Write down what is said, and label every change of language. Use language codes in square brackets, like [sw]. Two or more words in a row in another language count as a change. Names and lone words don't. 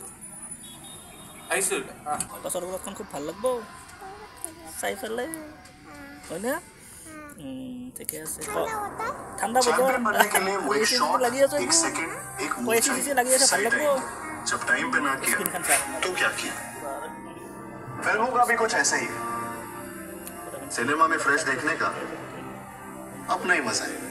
[as] আহিছোঁ স্বৰ্গৰথখন খুব ভাল লাগিব চাই পেলাই হয়নে? ঠিকে আছে। ঠাণ্ডা বতৰ লাগি আছে লাগি আছে ভাল লাগিব। স্ক্ৰীনখন চাই [hi] फिल्मों का भी कुछ ऐसा ही है। सिनेमा में फ्रेश देखने का अपना ही मजा है।